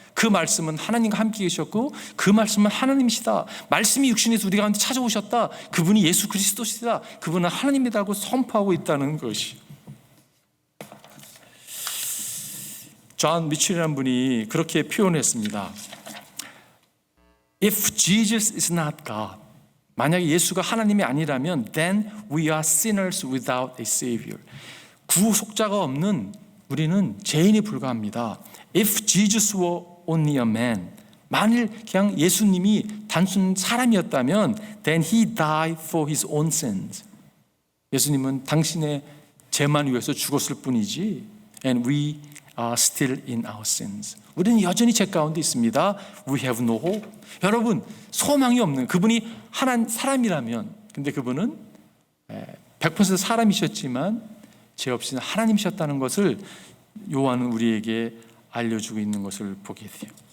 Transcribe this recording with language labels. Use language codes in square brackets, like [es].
[ko] 그 말씀은 하나님과 함께 계셨고 그 말씀은 하나님이시다. 말씀이 육신에서 우리 가운데 찾아오셨다. 그분이 예수 그리스도시다. 그분은 하나님이라고 선포하고 있다는 것이. 존 미첼이라는 분이 그렇게 표현했습니다. [en] If Jesus is not God, [ko] 만약에 예수가 하나님이 아니라면 [en] then we are sinners without a savior. [ko] 구속자가 없는 우리는 죄인이 불과합니다. [en] If Jesus were only a man, [ko] 만일 그냥 예수님이 단순 사람이었다면 [en] then he died for his own sins. [ko] 예수님은 당신의 죄만 위해서 죽었을 뿐이지. [en] And we are still in our sins. [ko] 우리는 여전히 죄 가운데 있습니다. [en] We have no hope. [ko] 여러분, 소망이 없는 그분이 사람이라면, 근데 그분은 100% 사람이셨지만 죄 없이는 하나님이셨다는 것을 요한은 우리에게 알려주고 있는 것을 보게 돼요.